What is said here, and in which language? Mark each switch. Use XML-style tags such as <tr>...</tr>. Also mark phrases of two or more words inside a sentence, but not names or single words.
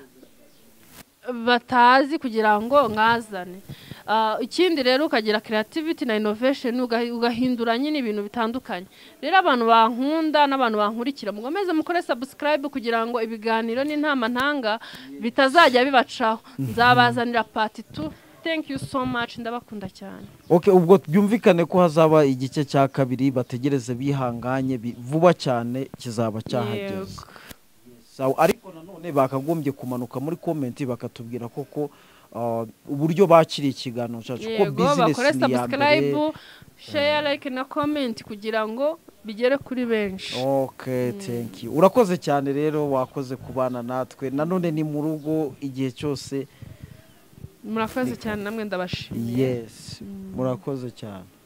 <rw>batazi kugira ngo ngazane ikindi rero ukagira creativity na innovation ugahindura nyine ibintu bitandukanye rero abantu bankunda n'abantu bankurikira mugomeze mukore subscribe kugira ngo ibiganiro n'intama ntanga bitazajya bibacaho nzabazanira part 2</rw> <en>Thank you so much</en> <rw>ndabakunda cyane. Okay ubwo byumvikane ko hazaba igice cya kabiri bategereze bihanganye vuba cyane kizaba cyahageze. Sawa ariko nanone bakagombye kumanuka muri comment bakatubwira koko uburyo bakiriye ikiganiro cyacu ko business ni ya mbere share like na comment kugira ngo bigere kuri benshi.</rw> <en>Okay thank you.</en> <rw>Urakoze cyane rero wakoze kubana natwe nanone ni mu rugo igihe cyose murakoze cyane namwe ndabashimiye murakoze cyane</rw>